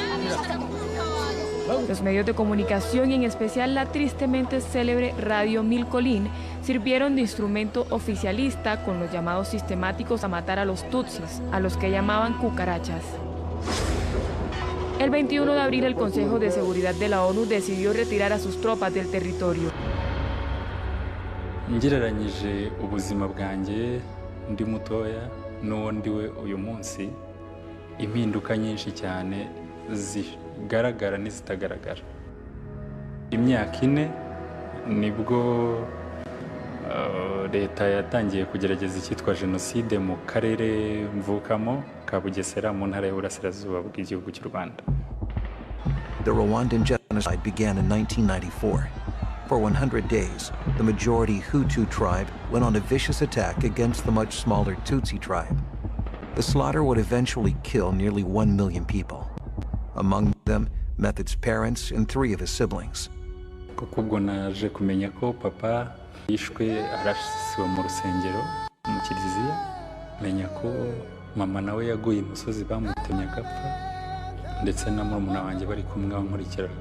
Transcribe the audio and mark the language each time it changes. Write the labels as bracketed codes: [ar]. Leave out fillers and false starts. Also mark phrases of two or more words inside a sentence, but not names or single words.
[es] Los medios de comunicación, y en especial la tristemente célebre Radio Mil Colín, sirvieron de instrumento oficialista con los llamados sistemáticos a matar a los tutsis, a los que llamaban cucarachas. El 21 de abril, el Consejo de Seguridad de la ONU decidió retirar a sus tropas del territorio. [rw] Ngereranyije ubuzima bwanjye ndi mutoya n'uwo ndiwe uyu munsi, impinduka nyinshi cyane zigaragara n'izitagaragara. Imyaka 4 nibwo leta yatangiye kugerageza icyitwa jenoside mu karere mvukamo ka Bugesera mu ntara y'Uburasirazuba bw'igihugu cy'u Rwanda. [en] The Rwandan genocide began in 1994. For 100 days, the majority Hutu tribe went on a vicious attack against the much smaller Tutsi tribe. The slaughter would eventually kill nearly 1 million people. Among them, Method's parents and 3 of his siblings. [rw] Kuko ubwo naje kumenya ko papa yishwe arasiwe mu rusengero mu kiliziya, menya ko mama nawe yaguye imusozi bamutemye agapfa, ndetse na murumuna wanjye bari kumwe bankurikiraga.